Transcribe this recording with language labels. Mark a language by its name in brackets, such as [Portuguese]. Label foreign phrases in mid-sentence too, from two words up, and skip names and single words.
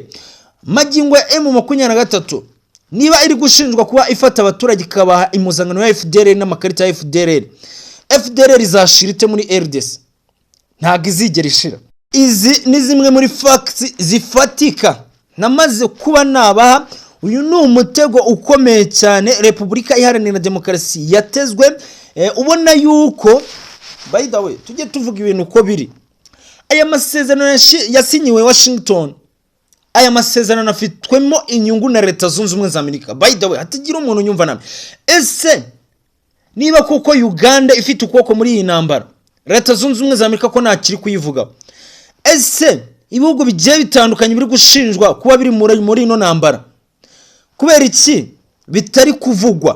[Kinyarwanda] Magingo ya M23 niba iri gushinjwa kuba ifata abaturage kabaha imuzangano ya FDLR n'amakarita ya FDLR izashirite muri RDC, ntago izigera ishira. Izi ni zimwe muri facts zifatika namaze kuba nabaha. Uyu ni umutego ukomeye cyane Repubulika Iharanira Demokarasi yatezwe. Ubona yuko [English] by the way [Kinyarwanda] tujye tuvuga ibintu uko biri. Aya masezerano yasinyiwe Washington, aya masezerano afitwemo inyungu na Leta Zunze Ubumwe za Amerika. [English] By the way [Kinyarwanda] hatagira umuntu nyumva namwe, ese niba koko Uganda ifite ukoko muri iyi ntambara, Leta Zunze Ubumwe za Amerika ko ntakiri kuyivuga, ese ibihugu bigiye bitandukanye biri gushinjwa kuba biri muri ino ntambara, kubera iki bitari kuvugwa?